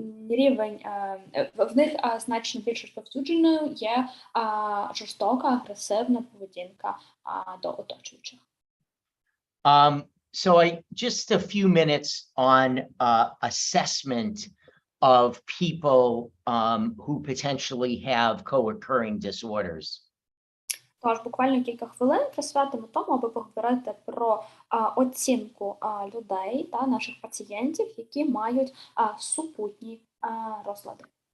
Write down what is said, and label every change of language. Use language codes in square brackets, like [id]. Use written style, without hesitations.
[uk] рівень в них значно більш розповсюдженою є жорстока, агресивна поведінка до оточуючих. [en] So just a few minutes on assessment of people who potentially have co-occurring disorders. [uk] Тож буквально кілька хвилин присвятимо тому, аби поговорити про оцінку людей та наших пацієнтів, які мають супутні розлади.